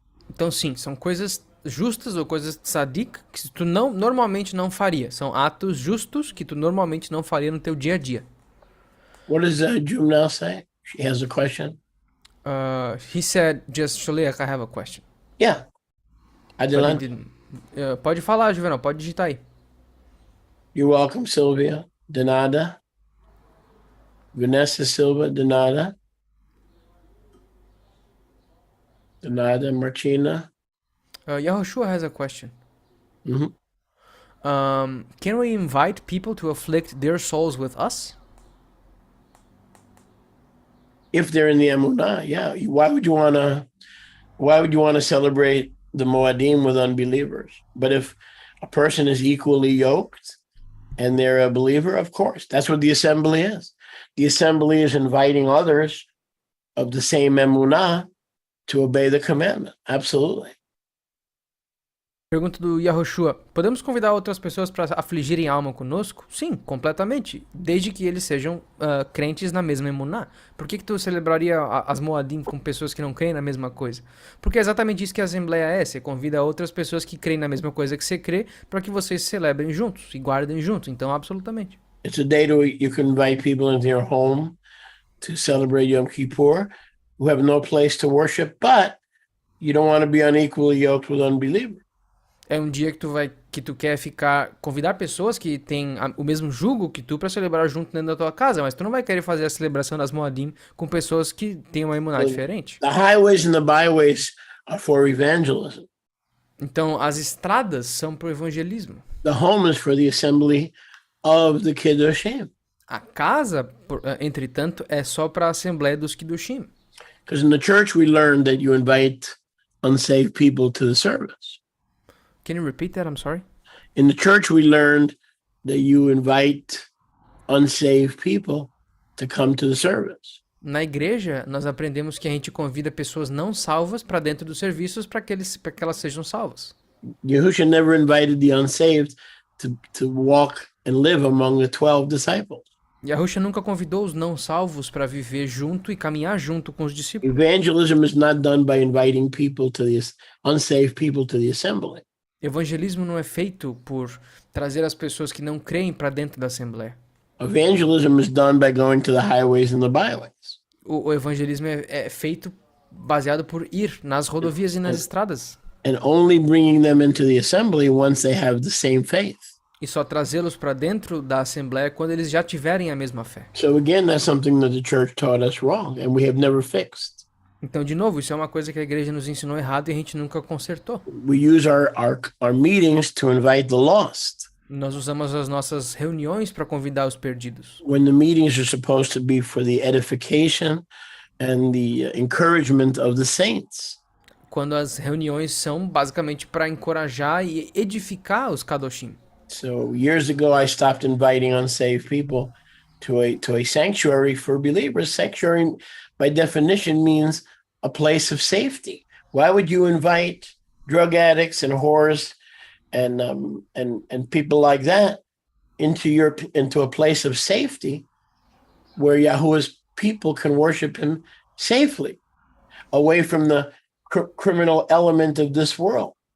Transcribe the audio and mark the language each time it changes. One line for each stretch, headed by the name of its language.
Portuguese: Então, sim, são coisas justas ou coisas tzadik que tu normalmente não faria. São atos justos que tu normalmente não faria no teu dia a dia.
English: What does Jumnal say? She has a question. He said, just Shaliach, I have a question. Yeah.
Spanish: Adelante.
Portuguese: Pode falar, Juvenal, pode digitar aí.
English: You're welcome,
Portuguese: Sylvia. De nada. Vanessa Silva, de nada. De nada, Martina.
English: Yahushua has a question. Mm-hmm. Can we invite people to afflict their souls with us? If they're in the Emunah, yeah. Why would you want to celebrate the Moadim with unbelievers? But if a person is equally yoked and they're a believer, of course, that's what the assembly is. The assembly is inviting others of the same Emunah to obey the commandment. Absolutely.
Portuguese: Pergunta do Yahushua. Podemos convidar outras pessoas para afligirem a alma conosco? Sim, completamente. Desde que eles sejam crentes na mesma emuná. Por que tu celebraria as Moadim com pessoas que não creem na mesma coisa? Porque é exatamente isso que a Assembleia é. Você convida outras pessoas que creem na mesma coisa que você crê para que vocês celebrem juntos e guardem juntos. Então, absolutamente.
English: It's a day you can invite people into your home to celebrate Yom Kippur who have no place to worship, but you don't want to be unequally yoked with unbelievers.
Portuguese: É um dia que tu quer convidar pessoas que têm o mesmo jugo que tu para celebrar junto dentro da tua casa, mas tu não vai querer fazer a celebração das Moadim com pessoas que têm uma imuná diferente.
English: The highways and the byways are for evangelism.
Portuguese: Então, as estradas são para o evangelismo.
English: The home is for the assembly of the Kiddushim.
Portuguese: A casa, entretanto, é só para a Assembleia dos Kiddushim.
English: Because in the church we learn that you invite unsaved people to the service. Can you repeat that? I'm sorry. In the church we learned that you invite unsaved people to come to the service.
Portuguese: Na igreja, nós aprendemos que a gente convida pessoas não salvas para dentro dos serviços para que elas sejam salvas.
English: Yahusha never invited the unsaved to walk and live among the 12 disciples.
Portuguese: Yahusha nunca convidou os não salvos para viver junto e caminhar junto com os discípulos.
English: Evangelism is not done by inviting people to the unsaved people to the assembly.
Portuguese: Evangelismo não é feito por trazer as pessoas que não creem para dentro da assembleia.
English: Evangelism is done by going to the highways and the byways.
Portuguese: O evangelismo é feito baseado por ir nas rodovias e nas estradas.
English: And only bringing them into the assembly once they have the same faith.
Portuguese: E só trazê-los para dentro da assembleia quando eles já tiverem a mesma fé.
English: So again, that's something that the church taught us wrong and we have never fixed.
Portuguese: Então, de novo, isso é uma coisa que a igreja nos ensinou errado e a gente nunca consertou.
English: We use our meetings to invite the lost.
Portuguese: Nós usamos as nossas reuniões para convidar os perdidos.
English: When the meetings are supposed to be for the edification and the encouragement of the saints.
Portuguese: Quando as reuniões são basicamente para encorajar e edificar os Kadoshim.
English: So years ago, I stopped inviting unsaved people to a sanctuary for believers. Sanctuary, by definition, means a place of safety. Why would you invite drug addicts and whores and people like that into a place of safety where Yahuwah's people can worship him safely, away from the criminal element of this world?